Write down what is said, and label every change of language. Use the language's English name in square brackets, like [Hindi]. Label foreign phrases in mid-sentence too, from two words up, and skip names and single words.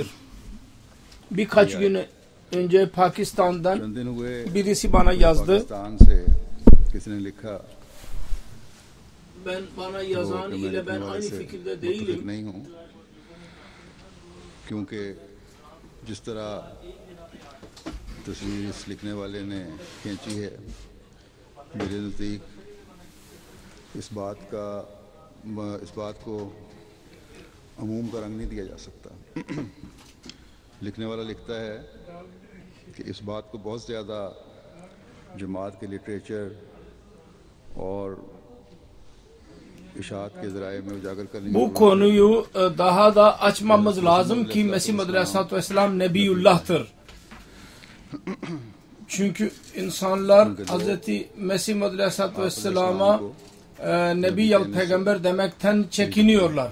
[Turkish] Birkaç gün önce Pakistan'dan birisi bana yazdı. Bana yazan ile ben aynı fikirde değilim. [Urdu] Çünkü جس طرح تصویر اس لکھنے والے نے کھینچی ہے، میرے نزدیک اس بات کو عموم کا رنگ نہیں دیا جا سکتا. لکھنے والا لکھتا ہے کہ اس بات کو بہت زیادہ جماعت کے لٹریچر اور [Turkish] bu konuyu daha da açmamız lazım ki Mesih Maud [Arabic] عليه الصلاة والسلام [Turkish] Nebiyullah'tır. Çünkü insanlar Hz. Mesih Maud [Arabic] عليه الصلاة والسلام'a [Turkish] Nebi ya Peygamber demekten çekiniyorlar.